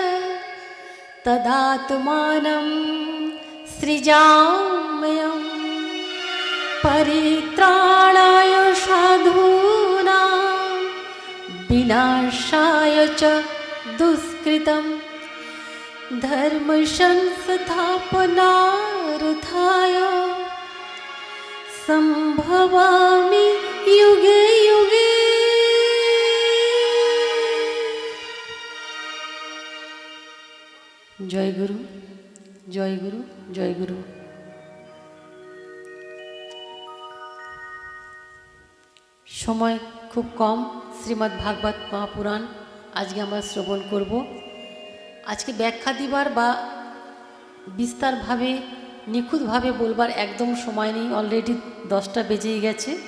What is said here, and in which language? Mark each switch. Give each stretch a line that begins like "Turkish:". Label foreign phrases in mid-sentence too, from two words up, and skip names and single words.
Sanskrit: तदात्मानं सृजाम्यहम् परित्राणाय साधूनां विनाशाय च दुष्कृतं धर्म संस्थापनार्थाय संभवामि युगे युगे। जय गुरु जय गुरु जय गुरु।
Bangla: সময় খুব কম, শ্রীমদ্ ভাগবত মহাপুরাণ আজকে আমরা শ্রবণ করব। আজকে ব্যাখ্যা দিবার বা বিস্তারভাবে নিখুঁতভাবে বলবার একদম সময় নেই, অলরেডি 10টা বেজেই গেছে।